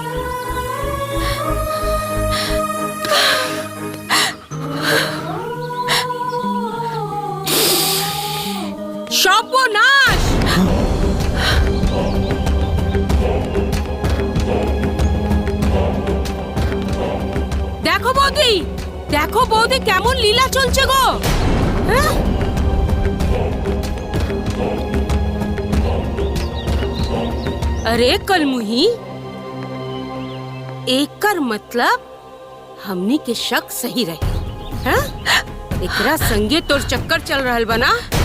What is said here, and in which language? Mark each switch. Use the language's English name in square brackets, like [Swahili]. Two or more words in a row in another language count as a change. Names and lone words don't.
[Bangla] शापोनाश! দেখো বৌদি কেমন লীলা চলছে গো। [Bhojpuri] अरे कलमुही, एकर मतलब हमनी के शक सही रहे हैं? एकरा संगे तोर चक्कर चल रहल बना।